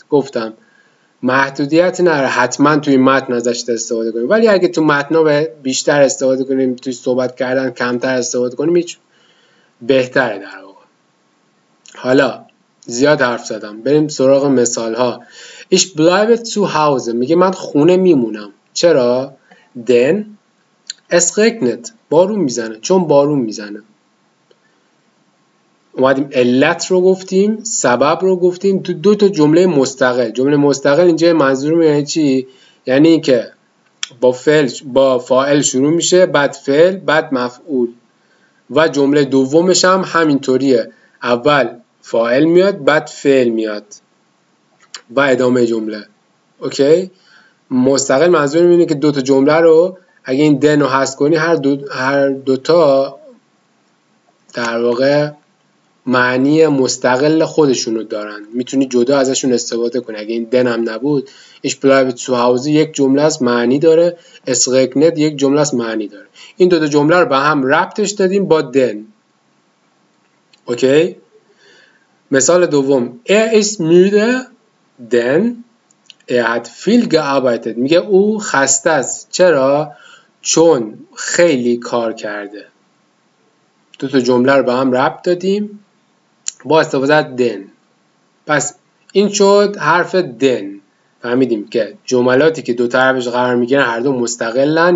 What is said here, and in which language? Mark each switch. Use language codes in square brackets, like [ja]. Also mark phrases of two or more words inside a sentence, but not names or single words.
[fa] گفتم محدودیت نداره، حتما توی متن ازش استفاده کنیم، ولی اگه تو متن بیشتر استفاده کنیم، توی صحبت کردن کمتر استفاده کنیم، هیچ بهتره در واقع. حالا زیاد حرف زدم، بریم سراغ مثال ها. [de] Ich bleibe zu Hause، [fa] میگه من خونه میمونم. چرا؟ [de] denn es regnet، [fa] بارون میزنه، چون بارون میزنه. اومدیم علت رو گفتیم، سبب رو گفتیم تو 2 تا جمله مستقل. جمله مستقل اینجا منظورم یعنی چی؟ یعنی اینکه با فاعل شروع میشه، بعد فعل، بعد مفعول. و جمله دومش هم همینطوریه، اول فاعل میاد، بعد فعل میاد و ادامه جمله. اوکی؟ مستقل منظورم اینه که 2 تا جمله رو اگه این دن رو حذف کنی، هر دو تا در واقع معنی مستقل خودشونو دارن، میتونی جدا ازشون استفاده کنی. اگه این دن هم نبود، [de] ich bleibe zu Hause [fa] یک جمله است معنی داره، [de] es regnet [fa] یک جمله است معنی داره. این 2 تا جمله رو به هم ربطش دادیم با دن. اوکی؟ مثال دوم، [de] ist müde denn hat viel gearbeitet، [fa] میگه او خسته است. چرا؟ چون خیلی کار کرده. 2 تا جمله رو به هم ربط دادیم با استفاده از دن. پس این شد حرف دن. فهمیدیم که جملاتی که دو طرفش قرار میگیرن هر دو مستقلن.